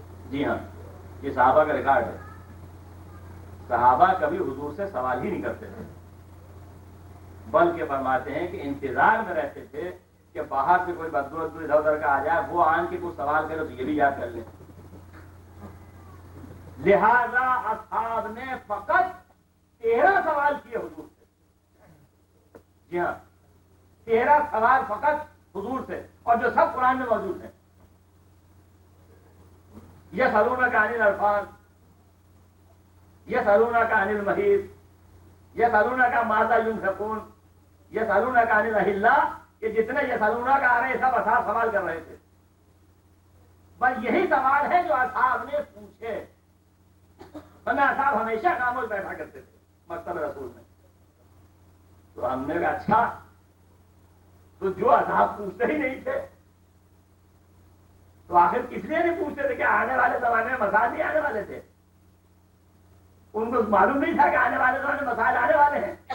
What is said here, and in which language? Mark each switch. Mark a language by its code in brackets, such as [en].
[ur] جی ہاں، یہ صحابہ کا ریکارڈ ہے. صحابہ کبھی حضور سے سوال ہی نہیں کرتے تھے، بلکہ فرماتے ہیں کہ انتظار میں رہتے تھے کہ باہر سے کوئی بدو ادھر ادھر کا آ جائے، وہ آن کے کچھ سوال کرے تو یہ بھی یاد کر لیں. لہذا اصحاب نے فقط 13 سوال کیے حضور سے. جی ہاں، 13 سوال فقط حضور سے، اور جو سب قرآن میں موجود ہیں. [ar] یسألونک عن الانفال، یسألونک عن المحیض، یسألونک ماذا ينفقون، یسألونک عن الاہلہ. [ur] یہ جتنے یسألونک آ رہے ہیں سب اصحاب سوال کر رہے تھے. بس یہی سوال ہے جو اصحاب نے پوچھے. ورنہ اصحاب ہمیشہ خاموش بیٹھا کرتے تھے مکتب رسول میں. تو ہم نے کہا اچھا، تو جو اصحاب پوچھتے ہی نہیں تھے تو آخر کس لیے نہیں پوچھتے تھے؟ کہ آنے والے زمانے میں مسائل نہیں آنے والے تھے؟ ان کو معلوم نہیں تھا کہ آنے والے زمانے میں مسائل آنے والے ہیں.